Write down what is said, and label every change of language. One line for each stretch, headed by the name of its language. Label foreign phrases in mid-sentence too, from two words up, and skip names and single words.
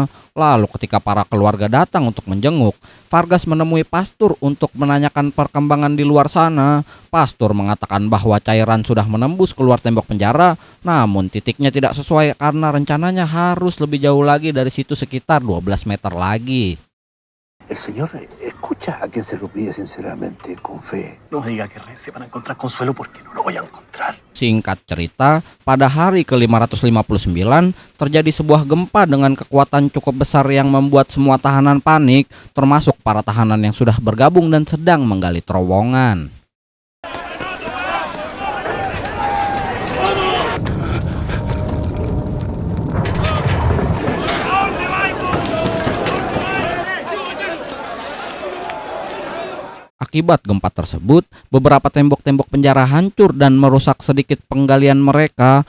Indonesian: Lalu ketika para keluarga datang untuk menjenguk, Vargas menemui Pastur untuk menanyakan perkembangan di luar sana. Pastur mengatakan bahwa cairan sudah menembus keluar tembok penjara, namun titiknya tidak sesuai karena rencananya harus lebih jauh lagi dari situ sekitar 12 meter lagi.
Spanish: El Señor escucha a quien se lo pide sinceramente, con fe. No me diga que rece para encontrar consuelo porque no lo voy a encontrar.
Indonesian: Singkat cerita, pada hari ke-559 terjadi sebuah gempa dengan kekuatan cukup besar yang membuat semua tahanan panik, termasuk para tahanan yang sudah bergabung dan sedang menggali terowongan. Akibat gempa tersebut, beberapa tembok-tembok penjara hancur dan merusak sedikit penggalian mereka.